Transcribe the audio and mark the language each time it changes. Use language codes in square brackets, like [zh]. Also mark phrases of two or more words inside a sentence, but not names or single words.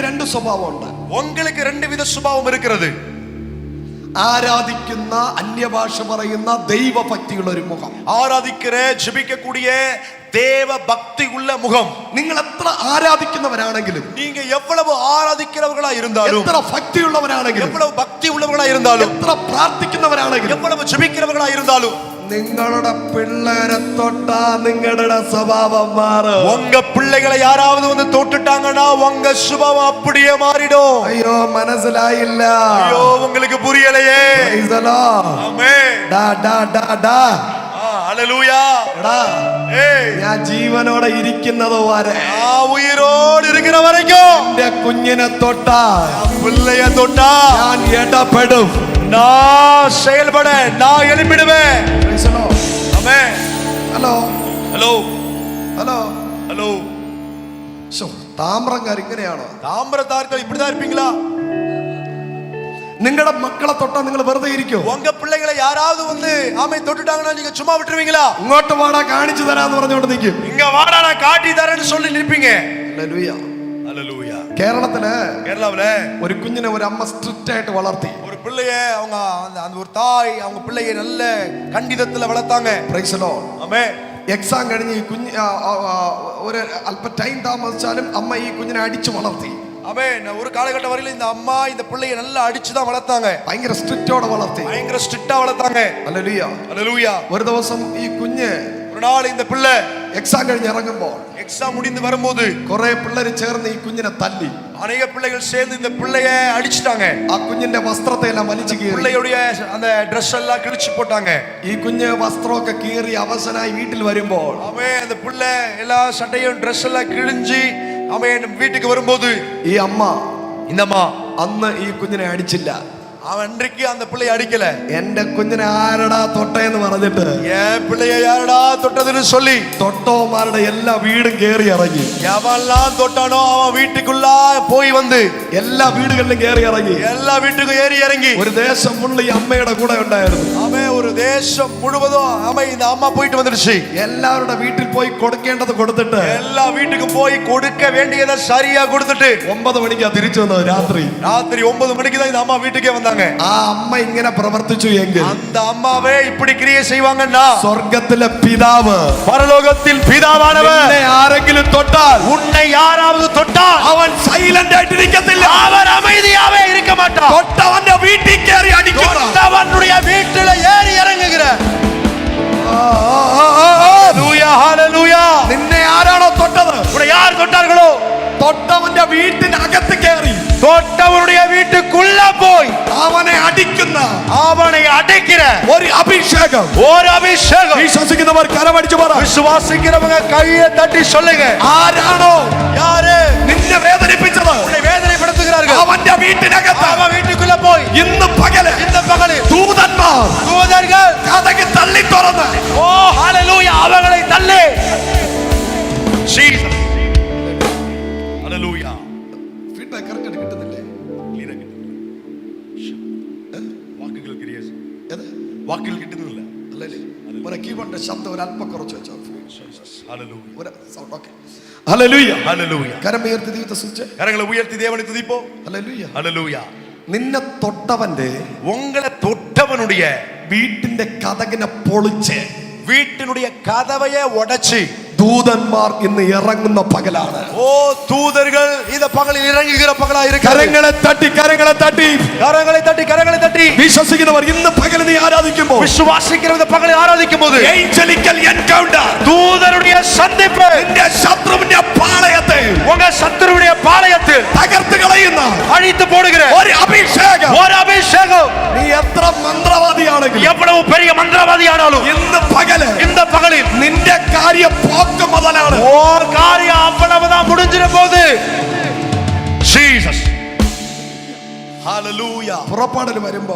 [ml] സ്വഭാവമുണ്ട്. [ta] உங்களுக்கு ரெண்டு வித சுபாவம் இருக்கிறது. [ml] ആരാധിക്കുന്ന, അന്യഭാഷ പറയുന്ന ദൈവഭക്തിയുള്ള ഒരു മുഖം, [ta] ஆராதிக்கிற ஜெபிக்கக்கூடிய தேவ பக்தி உள்ள முகம். [ml] നിങ്ങൾ എത്ര ആരാധിക്കുന്നവരാണെങ്കിലും, [ta] நீங்க எவ்வளவு ஆராதிக்கிறவர்களா இருந்தாலும், [ml] എത്ര ഭക്തിയുള്ളവരാണെങ്കിലും, [ta] எவ்வளவு பக்தி உள்ளவர்களா இருந்தாலும், [ml] എത്ര പ്രാർത്ഥിക്കുന്നവരാണെങ്കിലും, [ta] எவ்வளவு ஜெபிக்கிறவர்களா இருந்தாலும், [ml] നിങ്ങളുടെ പിള്ളേരെ തൊട്ടാ നിങ്ങളുടെ സ്വഭാവം മാറും. [ta] உங்க பிள்ளைகளை யாராவது வந்து தொட்டுட்டாங்கன்னா உங்க சுபாவம் அப்படியே மாறிடும். [ml] അയ്യോ മനസ്സിലായില്ല, [ta] ஐயோ உங்களுக்கு புரியலையே. ஆமென். [ml] ഡാ ഡാ ഡാ ഡാ [ta] ஹல்லேலூயா. [ml] എടാ, ഞാൻ ജീവനോടെ ഇരിക്കുന്നത് വരെ, [ta] உயிரோடு இருக்கிற வரைக்கும் [ml] എന്റെ കുഞ്ഞിനെ തൊട്ടാ, [ta] பிள்ளைய தொட்டா [ml] ഞാൻ ഇടപെടും. [ta] நான் செயல்பட நான் எழுப்பிடுவேன். ஆமென். [ml] ഹലോ [ta] ஹலோ [ml] ഹലോ [ta] ஹலோ. [ml] താമ്രങ്കാർ ഇങ്ങനെയാണോ? [ta] தாமிரதார்கள் இப்படிதான் இருப்பீங்களா? [ml] നിങ്ങളുടെ മക്കളെ തൊട്ടാ നിങ്ങൾ വെറുതെ ഇരിക്കും? [ta] உங்க பிள்ளைகளை யாராவது வந்து ஆமை தொட்டுட்டாங்கன்னா நீங்க சும்மா விட்டுருவீங்களா? [ml] ഇങ്ങോട്ട് വാടാ കാണിച്ചു തരാന്ന് പറഞ്ഞുകൊണ്ട് നിൽക്കും. [ta] இங்க வாடா நான் காட்டி தரேன்னு சொல்லி நிற்பீங்க. [ml] ഹല്ലേലൂയ. [ta] ஹல்லேலூயா. கேரளாவுல [ml] ഒരു കുഞ്ഞിനെ ഒരു അമ്മ സ്ട്രിക്റ്റ് ആയിട്ട് വളർത്തി. [ta] ஒரு பிள்ளைய அவங்க அந்த ஒரு தாய் அவங்க பிள்ளையை நல்ல கண்டிதத்துல வளர்த்தாங்க. [en] praise the Lord. [ta] ஆமென். [ml] എക്സാം കഴിഞ്ഞ് ഈ കുഞ്ഞ് ഒരു അല്പ ടൈം താമസിച്ചാലും അമ്മ ഈ കുഞ്ഞിനെ അടിച്ചു വളർത്തി. [ta] ஆமென். ஒரு காலகட்டம் வரையில இந்த அம்மா இந்த பிள்ளையை நல்லா அடிச்சு தான் வளர்த்தாங்க. [ml] ഭയങ്കര സ്ട്രിക്റ്റോടെ വളർത്തി. [ta] பயங்கர ஸ்ட்ரிக்ட்டா வளர்த்தாங்க. [ml] ഹല്ലേലൂയ. [ta] ஹல்லேலூயா. [ml] ഒരു ദിവസം ഈ കുഞ്ഞ്, [ta] ஒரு நாள் இந்த பிள்ளை [ml] എക്സാം കഴിഞ്ഞ് ഇറങ്ങുമ്പോൾ [ta] எக்ஸாம் முடிந்து வரும்போது [ml] കുറെ പിള്ളേർ ചേർന്ന് ഈ കുഞ്ഞിനെ തല്ലി. [ta] அநேக பிள்ளைகள் சேர்ந்து இந்த பிள்ளைய அடிச்சிட்டாங்க. [ml] ആ കുഞ്ഞിന്റെ വസ്ത്രത്തെ എല്ലാം വലിച്ചു കീറി, [ta] பிள்ளையுடைய அந்த Dress எல்லாம் கிழிச்சு போட்டாங்க. [ml] ഈ കുഞ്ഞ് വസ്ത്രമൊക്കെ കീറി അവശനായി വീട്ടിൽ വരുമ്പോൾ, [ta] அவன் அந்த பிள்ளை எல்லா சட்டையும் Dress எல்லாம் கிழிஞ்சு அவன் வீட்டுக்கு வரும்போது [ml] ഈ അമ്മ, [ta] இந்த அம்மா [ml] അന്ന് ഈ കുഞ്ഞിനെ അടിച്ചില്ല. [ta] அவன் அன்றைக்கு அந்த பிள்ளையை அடிக்கல. [ml] എന്റെ കുഞ്ഞിനെ ആരടാ തൊട്ടേന്ന് പറഞ്ഞിട്ട്, [ta] என் பிள்ளைய யாரடா தொட்டதுன்னு சொல்லி [ml] തൊട്ടവന്മാരുടെ എല്ലാ വീടും കേറി ഇറങ്ങി. [ta] எவன்லாம் தொட்டானோ அவன் வீட்டுக்குள்ள போய் வந்து [ml] എല്ലാ വീടുകളിലും കേറി ഇറങ്ങി. [ta] எல்லா வீட்டுக்கும் ஏறி இறங்கி [ml] ഒരു ദേശം മുഴുവൻ ഈ അമ്മയുടെ കൂടെ ഉണ്ടായിരുന്നു. [ta] அவன் ஒரு தேசம் முழுவதும் அவன் இந்த அம்மா போயிட்டு வந்துருச்சு. [ml] എല്ലാവരുടെ വീട്ടിൽ പോയി കൊടുക്കേണ്ടത് കൊടുത്തിട്ട്, [ta] எல்லா வீட்டுக்கும் போய் கொடுக்க வேண்டியதை சரியா கொடுத்துட்டு [ml] 9 മണിക്കാ തിരിച്ചു വന്നത്. രാത്രി [ta] 9 மணிக்கு தான் இந்த அம்மா வீட்டுக்கே வந்தாங்க. [ml] ആ അമ്മ ഇങ്ങനെ പ്രവർത്തിച്ചു എങ്കിൽ [ta] அந்த அம்மாவே இப்படி கிரியை செய்வாங்கன்னா, [ml] സ്വർഗത്തിലെ പിതാവ്, [ta] பரலோகத்தில் பிதாவானவர் [ml] നിന്നെ ആരെങ്കിലും തൊട്ടാൽ, [ta] உன்னை யாராவது தொட்டால் [ml] അവൻ സൈലന്റ് ആയിട്ടിരിക്കത്തില്ല. [ta] அவர் அமைதியாவே இருக்க மாட்டார். [ml] തൊട്ടവന്റെ വീട്ടിൽ കയറി അടിക്കും. [ta] தொட்டவனுடைய வீட்டில ஏறி இறங்குகிற. ஹalleluya ஹalleluya. [ml] നിന്നെ ആരാണോ തൊട്ടത്, [ta] உன்னை யார் தொட்டார்களோ [ml] തൊട്ടവന്റെ വീട്ടിനകത്ത് കയറി [ta] தொட்டவனுடைய வீட்டுக்குள்ள போய் [ml] അവനെ അടിക്കുന്ന, [ta] அவனை அடைக்கிற [ml] ഒരു അഭിഷേകം. [ta] ஒரு அபிஷேகம். [ml] വിശ്വസിക്കുന്നവർ കരമടിച്ചു പറ. [ta] விசுவாசிக்கிறவங்க கையை தட்டி சொல்லுங்க. [ml] ആരാണോ [ta] யாரு [ml] നിന്നെ വേദനിപ്പിച്ചത്, [ta] உன்னை வேதனைப்படுத்துகிறார்கள், [ml] അവന്റെ വീട്ടിനകത്ത് [ta] அவன் வீட்டுக்குள்ள போய் [ml] ഇന്ന് പകല് [ta] இந்த பகலில் [ml] ദൂതന്മാർ [ta] தூதர்கள் [ml] കഥക് തള്ളി തുറന്ന്, [ta] ஓ ஹalleluya அவங்களை தள்ளி. ஜீசஸ் ஹalleluya. [en] feedback correct [ml] കിട്ടുന്നില്ലേ? വാക്കുകൾ ക്രിയേസ് ഏത്? വാക്കുകൾ കിട്ടുന്നില്ല. അല്ലല്ലേ? ഒരു കീബോർഡിന്റെ ശബ്ദം ഒരു അല്പം കുറച്ച് വെച്ചോ. [ta] ஹalleluya [ml] ഒരു സൗണ്ട്. ഓക്കേ. ഹല്ലേലൂയ. [ta] ஹalleluya. [ml] കരം ഉയർത്തി ദൈവത്തെ സ്തുതിച്ച്. [ta] கரங்களை உயர்த்தி தேவனை துதிப்போ. [ml] ഹല്ലേലൂയ. [ta] ஹalleluya. [ml] നിന്നെ തൊട്ടവന്റെ, [ta] உங்களை தொட்டவனுடைய [ml] വീട്ടിന്റെ കതകിനെ പൊളിച്ച് [ta] வீட்டினுடைய கதவையே உடைச்சு [ml] ദൂതന്മാർ ഇന്ന് ഇറങ്ങുന്ന പകലാണ്. [ta] ஓ தூதர்கள் இந்த பகலில் இறங்குகிற பகலா இருக்கு. [ml] കരങ്ങളെ തട്ടി, കരങ്ങളെ തട്ടി, [ta] கரங்களை தட்டி கரங்களை தட்டி [ml] വിശ്വസിക്കുന്നവർ ഇന്ന് പകൽ നീ ആരാധിക്കുമ്പോൾ, [ta] விசுவாசிக்கிற இந்த பகலில் ஆராதிக்கும் போது [en] angelical encounter, [ta] தூதருடைய சந்திப்பு [ml] നിന്റെ ശത്രുവിന്റെ പാളയത്തെ [ta] உங்க சத்துருவுடைய பாளையத்தில் [ml] തകർത്ത് കളയുന്ന [ta] அழித்து போடுகிற [ml] ഒരു അഭിഷേകം. [ta] ஒரு அபிஷேகம். [ml] നീ എത്ര മന്ത്രവാദിയാണെങ്കിലും, [ta] எவ்வளவு பெரிய மந்திரவாதி ஆனாலும் [ml] ഇന്ന് പകല് [ta] இந்த பகலில் [ml] നിന്റെ കാര്യം പോക്ക് മുതലാണ്. [ta] ஓர் காரியம் அவ்வளவுதான் முடிஞ்சிட போகுது. ஜீசஸ் ஹalleluya. [ml] പുറപ്പാടിൽ വരുമ്പോ,